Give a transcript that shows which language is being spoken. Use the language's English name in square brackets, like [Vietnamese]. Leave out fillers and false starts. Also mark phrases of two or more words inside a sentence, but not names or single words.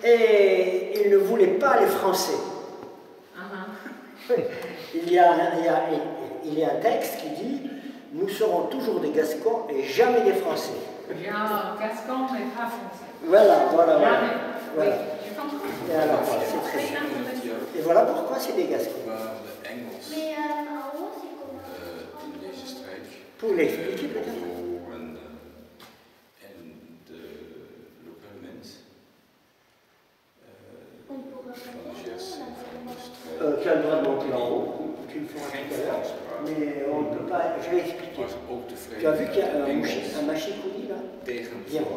[French] Et ils ne voulaient pas les Français. Il y a un texte qui dit « Nous serons toujours des Gascons et jamais des Français ». Ja, Gascon, mais pas français. Voilà. Jamais. Voilà. Oui, je comprends. Et alors, voilà, c'est très simple. Et voilà pourquoi c'est des Gascons. [Dutch] De Engels [French] Mais en haut, c'est comment? [Dutch] in deze streek. [French] Pour l'expliquer peut-être. [Dutch] Bordeaux en de lokale mensen. [French] On pourra [Dutch] Van [French] pas [Dutch] de Gers en van de streek. [French] Tu as le droit de monter en haut, tu le feras tout à l'heure, mais on ne peut pas, je vais expliquer. [Dutch] Was ook [French] Tu as vu [Dutch] tevreden [French] qu'il y a [Dutch] met [French] un machicoulis Bien voir.